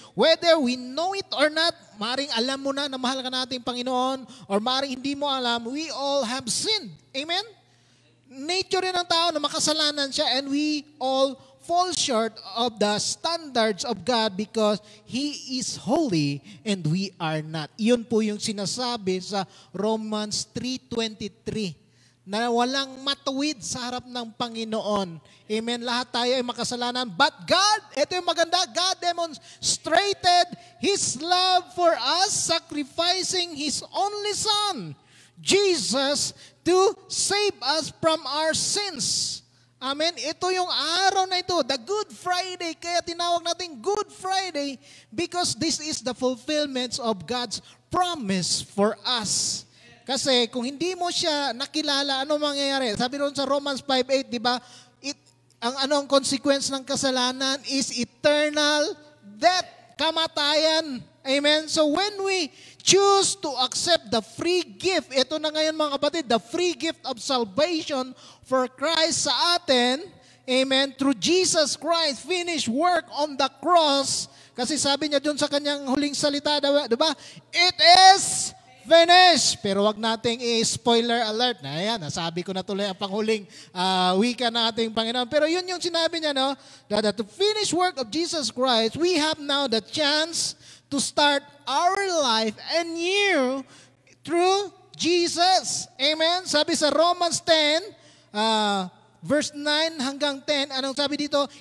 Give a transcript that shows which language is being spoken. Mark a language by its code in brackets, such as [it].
[en] Whether we know it or not, [tl] maring alam mo na mahal ka nating Panginoon, or maring hindi mo alam, [en] we all have sinned. [tl] Amen? Nature rin ng tao na makasalanan siya, [en] and we all fall short of the standards of God because He is holy and we are not. [tl] Yun po yung sinasabi sa Romans 3:23. Na walang matuwid sa harap ng Panginoon. Amen? Lahat tayo ay makasalanan. [en] But God, [tl] ito yung maganda, [en] God demonstrated His love for us, sacrificing His only Son, Jesus, to save us from our sins. Amen? [tl] Ito yung araw na ito, [en] the Good Friday. [tl] Kaya tinawag natin [en] Good Friday because this is the fulfillment of God's promise for us. [tl] Kasi kung hindi mo siya nakilala, ano mangyayari? Sabi doon sa Romans 5:8, di ba? Ang consequence ng kasalanan [en] is eternal death, [tl] kamatayan. Amen? [en] So when we choose to accept the free gift, [tl] ito na ngayon mga kapatid, [en] the free gift of salvation for Christ sa atin, amen, through Jesus Christ, finished work on the cross, [tl] kasi sabi niya doon sa kanyang huling salita, di ba? [en] It is finished. [tl] Pero wag nating i-spoiler alert. Na yan, nasabi ko na tuloy ang panghuling wika ng ating Panginoon. Pero yun yung sinabi niya, no? [en] That the finished work of Jesus Christ, we have now the chance to start our life anew through Jesus. Amen? [tl] Sabi sa Romans 10, verse 9 hanggang 10, anong sabi dito?